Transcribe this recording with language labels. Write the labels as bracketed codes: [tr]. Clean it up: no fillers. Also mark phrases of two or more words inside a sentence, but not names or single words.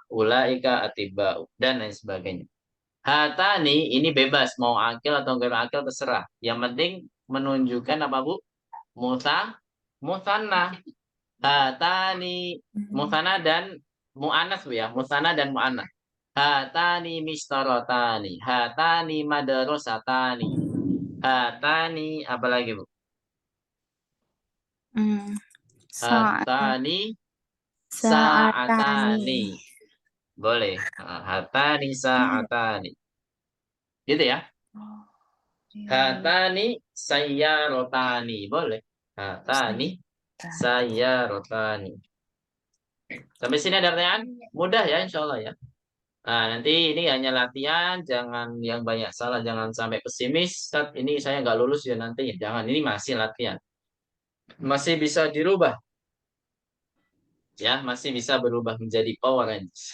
[ar] Ulaika atibba'u. [id] Dan lain sebagainya. [ar] Hatani [id] ini bebas. Mau akil atau enggak akil terserah. Yang penting menunjukkan apa, Bu? [ar] Musanna. Hatani. Musanna dan mu'anas, [id] Bu ya. Musanna dan mu'anas. [ar] Hatani mistarotani. Hatani madarosatani. Hatani [id] apalagi, Bu? [ar] Hatani sa'atani. [id] Boleh. [ar] Hatani sa'atani. [id] Gitu ya. [ar] Hatani sayyarotani. Boleh. Hatani sayyarotani. [id] Sampai sini ada pertanyaan? Mudah ya, [ar] insya Allah [id] ya. Nah, nanti ini hanya latihan, jangan yang banyak salah, jangan sampai pesimis. Saat ini saya nggak lulus ya nanti. Jangan, ini masih latihan. Masih bisa dirubah. Ya, masih bisa berubah menjadi Power Rangers.